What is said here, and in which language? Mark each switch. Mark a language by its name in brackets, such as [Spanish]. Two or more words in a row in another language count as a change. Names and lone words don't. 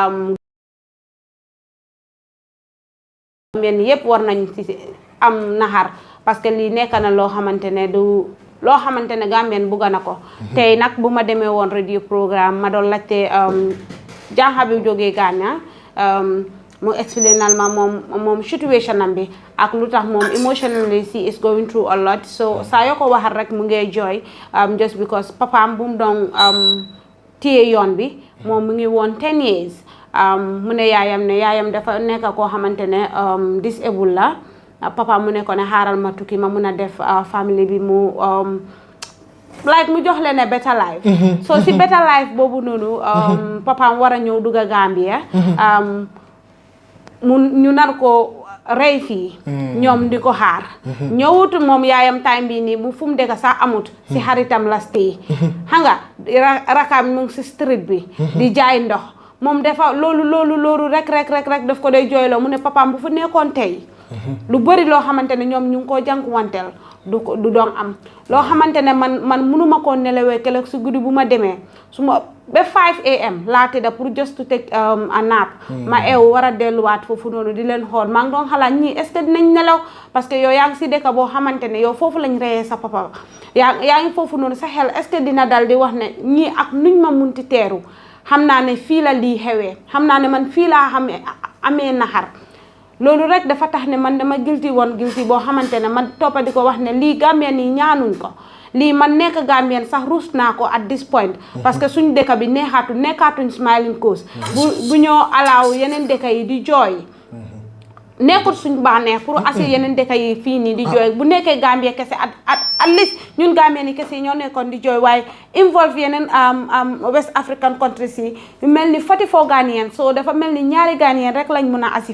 [Wolof] Gambien yëpp war nañ ci am naxar [French] parce que [Wolof] lii nekk na loo xamante ne du loo xamante ne Gambien bugga na ko tey nag bu ma demee woon [English] radio programme [Wolof] ma doon laajte jànxa bi jógee Ghana mu explainal ma moom situation am bi ak lu tax moom [English] emotionally she is going through a lot so [Wolof] saa yoo ko waxal rek mu ngay jooy [English] just because [Wolof] papaam bu mu doon téye yoon bi moom mu ngi woon [English] 10 years [Wolof] mu ne yaayam dafa nekk koo xamante ne disabled la papa mu ne ko ne xaaral ma tukki ma mun a def family bi mu like mu jox leen [English] a better life [Wolof] so si [English] better life [Wolof] boobu noonu papaam war a ñëw dugg a Gambia ñu nar ko rey fii ñoom di ko xaar ñëwut moom yaayam time bi nii bu fu mu dëkk sax amut si xaritam la stay xam nga rakaam mu ngi si street bi di jaay ndox moom dafa loolu rek daf ko day jooyloo mu ne papaam bu fu nekkoon tey lu bëri loo xamante ne ñoom ñu ngi koo jànkuwanteel du doon am loo xamante ne man mënuma koo nelawee keroog si guddi bu ma demee su ma ba 5 am laa tëdda pour [English] just to take a nap [Wolof] ma eew war a delluwaat foofu noonu di leen xool maa ngi doon xalaat ñii [French] est-ce que [Wolof] dinañ nelaw [French] parce que [Wolof] yow yaa ngi si dëkk boo xamante ne yow foofu lañ reyee sa papa yaa ngi foofu noonu sa xel [French] est-ce que [Wolof] dina dal di wax ne ñii ak nuñ ma munti teeru xam naa ne fii la lii xewee xam naa ne man fii laa amee naxar loolu rek dafa tax ne man dama guilty boo xamante ne man toppa di ko wax ne lii Gambien yi ñaanuñ ko lii man nekk Gambien sax ruus naa ko [English] at this point [French] parce que [Wolof] suñ dëkk bi nekkaatuñ [English] smiling coast [Wolof] bu ñoo alaaw yeneen dëkk yi di jooy nekkul suñ bànneex pour asi yeneen dëkk yi fii nii di jooy bu nekkee Gambia kese [English] at least [Wolof] ñun Gambien yi kese ñoo nekkoon di jooy waaye involve yeneen [English] West African countries [Wolof] yi yu mel ni 44 Ghanaian so dafa mel ni ñaari Ghanaian rek lañ mën a asi